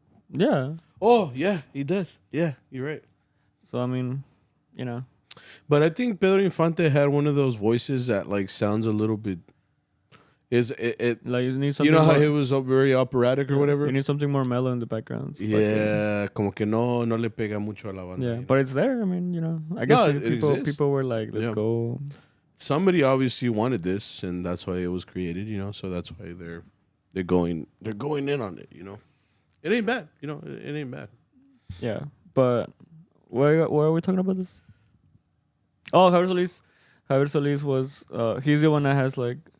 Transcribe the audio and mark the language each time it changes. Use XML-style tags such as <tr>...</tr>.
<en>Yeah. Oh, yeah, he does. Yeah, you're right. So, I mean, But I think Pedro Infante had one of those voices that like sounds a little bit... like you need something how it was very operatic or whatever? You need something more mellow in the background. Yeah,</en> <es>como que no le pega mucho a la banda.</es> <en>Yeah, but it's there. I mean, I guess people were like, let's go. Somebody obviously wanted this, and that's why it was created, so that's why they're going in on it, It ain't bad, it ain't bad. Yeah, but where are we talking about this? Oh, Javier Solis was he's the one that has like</en>